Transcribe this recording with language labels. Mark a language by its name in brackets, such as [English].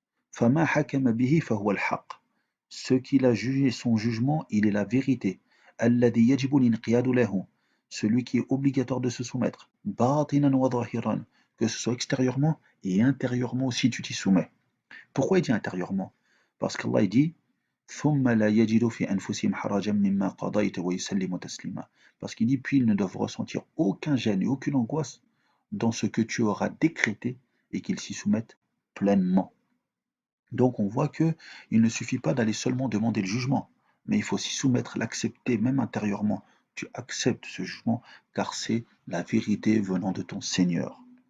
[Arabic] Fama hakama bihi fahuwa al-haq. [French] Ce qu'il a jugé, son jugement, il est la vérité. [Arabic] Alladhi yajibu l'inqiyadu lahu. [French] Celui qui est obligatoire de se soumettre. [Arabic] Batinan wa zahiran. [French] Que ce soit extérieurement et intérieurement aussi tu t'y soumets. Pourquoi il dit intérieurement? Parce qu'Allah dit [Arabic] ثم لا يجدوا في أنفسهم حرجا مما قضيت ويسلموا تسليما. [French] Parce qu'il dit puis ils ne doivent ressentir aucun gêne et aucune angoisse dans ce que tu auras décrété et qu'ils s'y soumettent pleinement. Donc on voit que il ne suffit pas d'aller seulement demander le jugement, mais il faut s'y soumettre, l'accepter même intérieurement. Tu acceptes ce jugement car c'est la vérité venant de ton Seigneur.